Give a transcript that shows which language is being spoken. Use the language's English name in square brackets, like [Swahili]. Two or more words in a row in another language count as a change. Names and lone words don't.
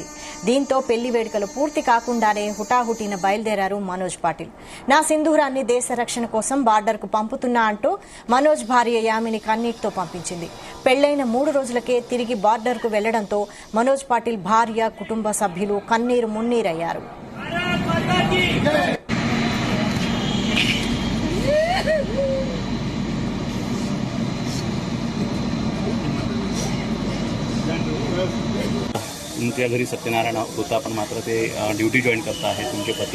[Telugu] దీంతో పెళ్లి వేడుకలు పూర్తి కాకుండానే హుటాహుటిన బయలుదేరారు మనోజ్ పాటిల్. నా సింధూరాన్ని దేశ రక్షణ కోసం బార్డర్కు పంపుతున్నా అంటూ మనోజ్ భార్య యామిని కన్నీటితో పంపించింది. పెళ్లైన 3 రోజులకే తిరిగి బార్డర్కు వెళ్లడంతో మనోజ్ పాటిల్ భార్య, కుటుంబ సభ్యులు కన్నీరు మున్నీరయ్యారు. [Marathi] तुमच्या घरी सत्यनारायण होता पण मात्र ते [English] duty join [Marathi] करता आहे तुमचे पती.